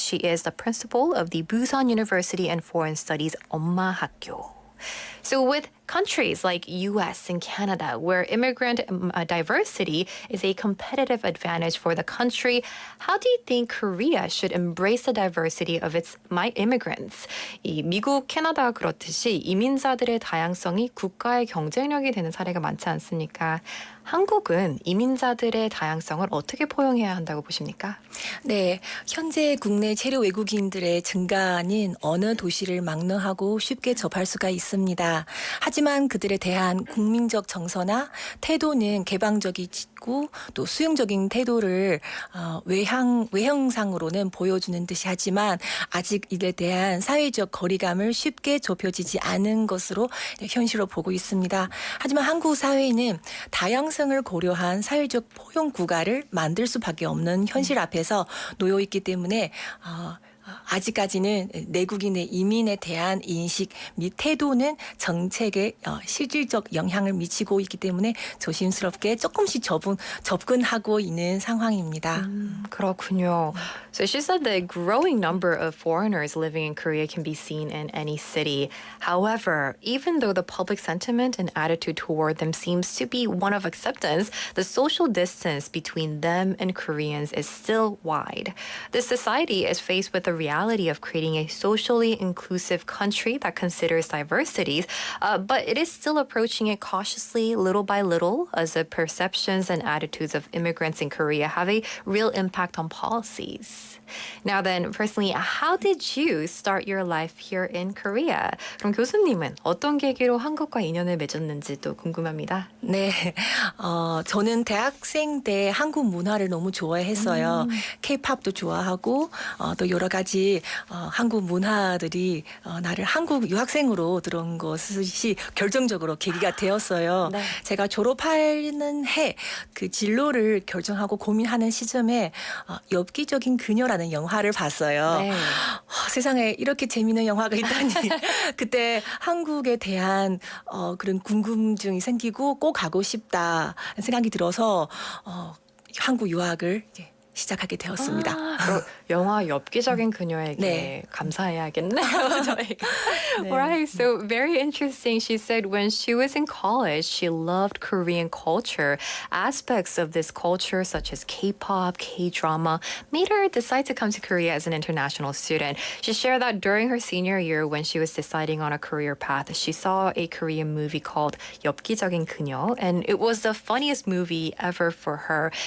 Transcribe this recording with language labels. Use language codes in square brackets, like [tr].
[en] She is the principal of the Busan University and Foreign Studies 엄마학교. So with countries like US and Canada, where immigrant diversity is a competitive advantage for the country, how do you think Korea should embrace the diversity of its immigrants? [ko] 이 미국, 캐나다 그렇듯이 이민자들의 다양성이 국가의 경쟁력이 되는 사례가 많지 않습니까? 한국은 이민자들의 다양성을 어떻게 포용해야 한다고 보십니까? 네, 현재 국내 체류 외국인들의 증가는 어느 도시를 막론하고 쉽게 접할 수가 있습니다. 하지만 그들에 대한 국민적 정서나 태도는 개방적이고 또 수용적인 태도를 외형상으로는 보여주는 듯이 하지만 아직 이에 대한 사회적 거리감을 쉽게 좁혀지지 않은 것으로 현실로 보고 있습니다. 하지만 한국 사회는 다양성을 고려한 사회적 포용 국가를 만들 수밖에 없는 현실 앞에서 놓여 있기 때문에 아직까지는 내국인의 이민에 대한 인식 및 태도는 정책에 실질적 영향을 미치고 있기 때문에 조심스럽게 조금씩 접근하고 있는 상황입니다. 그렇군요. [en] So she said the growing number of foreigners living in Korea can be seen in any city. However, even though the public sentiment and attitude toward them seems to be one of acceptance, the social distance between them and Koreans is still wide. This society is faced with a reality of creating a socially inclusive country that considers diversities, but it is still approaching it cautiously, little by little, as the perceptions and attitudes of immigrants in Korea have a real impact on policies. Now then, personally, how did you start your life here in Korea? [ko] 그럼 교수님은 어떤 계기로 한국과 인연을 맺었는지도 궁금합니다. 네, 저는 대학생 때 한국 문화를 너무 좋아했어요. K-팝도 좋아하고 또 여러 가지 한국 문화들이 나를 한국 유학생으로 들어온 것이 결정적으로 계기가 되었어요. 네. 제가 졸업하는 해 그 진로를 결정하고 고민하는 시점에 엽기적인 그녀라는 영화를 봤어요. 네. 세상에 이렇게 재미있는 영화가 있다니. 그때 한국에 대한 그런 궁금증이 생기고 꼭 가고 싶다 생각이 들어서 한국 유학을 이제 시작하게 되었습니다. 영화 엽기적인 그녀에게 네. 감사해야겠네요. 저희가. 네. [en] Right, so very interesting. She said when she was in college, she loved Korean culture. Aspects of this culture, such as K-pop, K-drama, made her decide to come to Korea as an international student. She shared that during her senior year, when she was deciding on a career path, she saw a Korean movie called 엽기적인 그녀, and it was the funniest movie ever for her.